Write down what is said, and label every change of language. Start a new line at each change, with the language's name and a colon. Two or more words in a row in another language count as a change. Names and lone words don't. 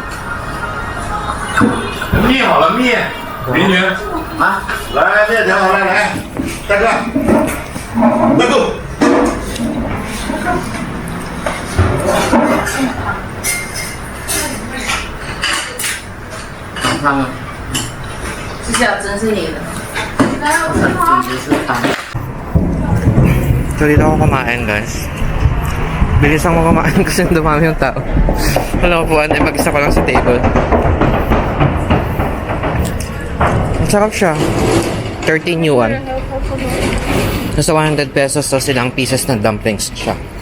Chinese: 面好了，面，美女啊，来面条好了，来，大哥，快够。汤啊，是小珍是你的，简直是汤。
Filipino: So, dito ako kumain, guys. Bilis ako kumain kasi dumami yung tao. Wala ko puan, mag-isa ko lang sa table. Ang sarap siya. 13 yuan. Nasa 100 pesos to silang pieces ng dumplings siya.